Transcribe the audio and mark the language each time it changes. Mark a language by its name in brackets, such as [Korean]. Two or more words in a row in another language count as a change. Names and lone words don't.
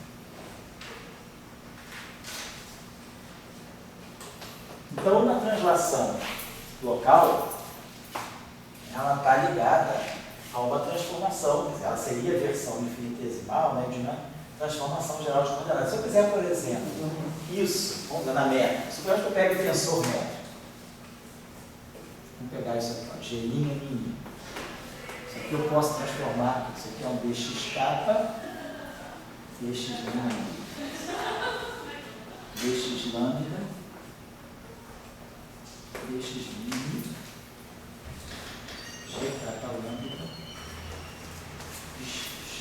[Portuguese] Então, na translação local, ela está ligada a uma transformação, quer dizer, ela seria a versão infinitesimal, né, de uma transformação geral de coordenadas. Se eu quiser, por exemplo, isso, vamos dar na métrica, suponhamos que eu pego o tensor métrico. Vamos pegar isso aqui, ó, G', Mi'. Isso aqui eu posso transformar, isso aqui é um dx kappa, dx lambda, dx lambda, dx min, G kappa lambda, dx.